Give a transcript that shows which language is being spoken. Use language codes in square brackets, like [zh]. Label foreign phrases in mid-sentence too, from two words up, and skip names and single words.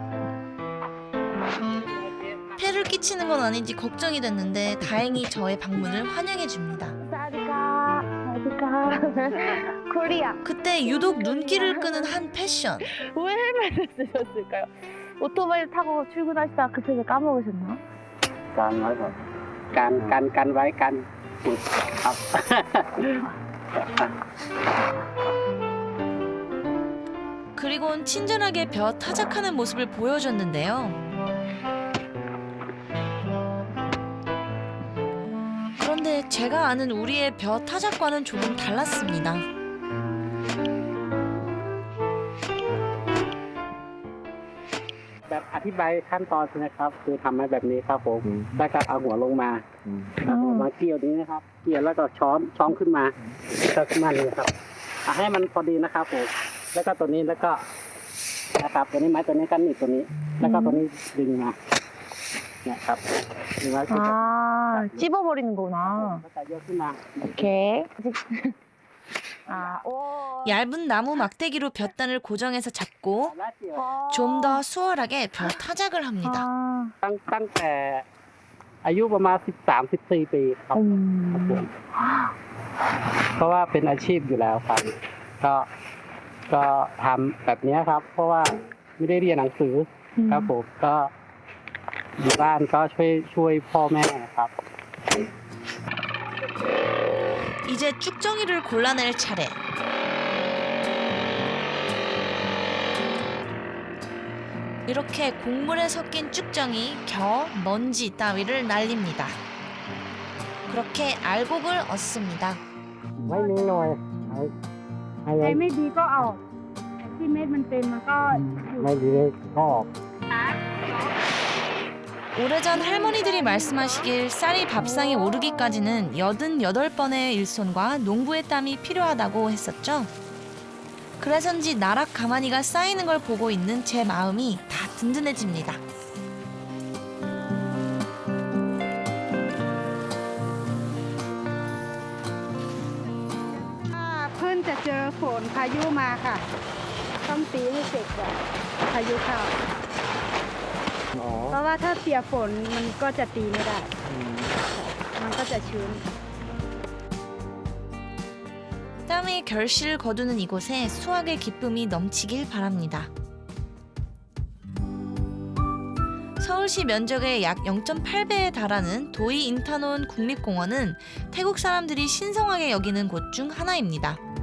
[ko] 폐를 끼치는 건 아닌지 걱정이 됐는데 다행히 저의 방문을 환영해 줍니다. 그때 유독 눈길을 끄는 한 패션. 왜 헬멧을 쓰셨을까요? 오토바이 타고 출근하시다가 급해서 까먹으셨나? [th] กันไว้กันครับ [ko] 그리곤 친절하게 벼 타작하는 모습을 보여줬는데요. 그런데 제가 아는 우리의 벼 타작과는 조금 달랐습니다. [th] แบบอธิบายขั้นตอนนะครับคือทำให้แบบนี้ครับผมแล้วก็เอาหัวลงมาแล้วก็มาเกี่ยวนี้นะครับเกี่ยวแล้วก็ช้อนขึ้นมาก็ขึ้นมาเลยครับให้มันพอดีนะครับผมแล้วก็ตัวนี้แล้วก็นะครับตัวนี้ไม้ตัวนี้กันหนีบตัวนี้แล้วก็ตัวนี้ดึงมาเนี่ยครับดึงมา [ko] 아, 찝어버리는 거구나. [th] แล้วก็ยกขึ้นมา [ko] 오케이. 아, 오. 얇은 나무 막대기로 볕단을 고정해서 잡고 [th] แล้วเกี่ยว [ko] 좀 더 수월하게 벼 타작을 합니다. 아, [th] ตั้งแต่อายุประมาณ13-14 ปีครับครับผมเพราะว่าเป็นอาชีพอยู่แล้วครับก็ทำแบบนี้ครับ เพราะว่าไม่ได้เรียนหนังสือครับผมก็อยู่บ้านก็ช่วยพ่อแม่ครับ [ko] 이제 쭉정이를 골라낼 차례. 이렇게 곡물에 섞인 쭉정이 겨, 먼지 따위를 날립니다. 그렇게 알곡을 얻습니다. [th] ไว้นิดหน่อยให้ ใจไม่ดีก็เอาที่เม็ดมันเป็นมันก็อยู่ ไม่ดีก็ออก [ko] 오래전 할머니들이 말씀하시길 쌀이 밥상에 오르기까지는 88번의 일손과 농부의 땀이 필요하다고 했었죠. 그래서인지 나락 가마니가 쌓이는 걸 보고 있는 제 마음이 다 든든해집니다. [th] เพิ่งจะเจอฝนพายุมาค่ะ ต้องตีให้เสร็จก่อนพายุเข้าเพราะว่าถ้าเปียกฝนมันก็จะตีไม่ได้ มันก็จะชื้น [ko] 땀의 결실을 거두는 이곳에 수확의 기쁨이 넘치길 바랍니다. 서울시 면적의 약 0.8배에 달하는 도이 인타논 국립공원은 태국 사람들이 신성하게 여기는 곳 중 하나입니다.